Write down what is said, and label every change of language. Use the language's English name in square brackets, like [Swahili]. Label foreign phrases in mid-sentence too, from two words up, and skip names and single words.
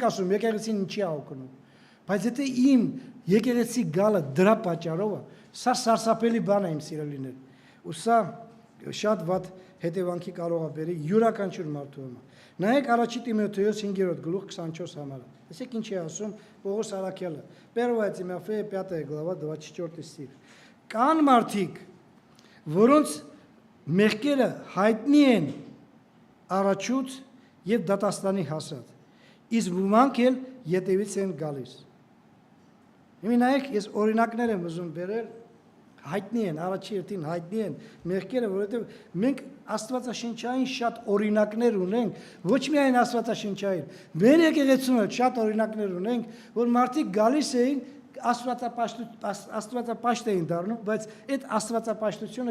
[Armenian] ասում եկեղեցին ինչի է օգնում, բայց եթե իմ եկեղեցի գալը դրա պատճառով է, սա սարսափելի բան է իմ սիրելիներ, ու սա շատ վատ հետևանքի կարող է բերի յուրաքանչյուր մարդու համար։ Նայեք առաջի Տիմոթեոս 5:24 համարը։ Տեսեք ինչ է ասում Պողոս Արաքյալը։ [Russian] 1 Тимофея 5 глава 24 стих։ [Armenian] Կան մարդիկ, որոնց մեղքերը հայտնի են առաջուց եւ դատաստանի հասած, իսկ ոմանք էլ յետևից են գալիս։ Հիմա նայեք, ես օրինակներ եմ ուզում բերել, հայտնի են, առաջի հերթին հայտնի են մեղքերը, որովհետև մենք աստվածաշնչային շատ օրինակներ ունենք, ոչ միայն աստվածաշնչային, մեր եկեղեցում շատ օրինակներ ունենք, որ մարդիկ գալիս էին աստվածապաշտ էին դառնում, բայց այդ աստվածապաշտությունը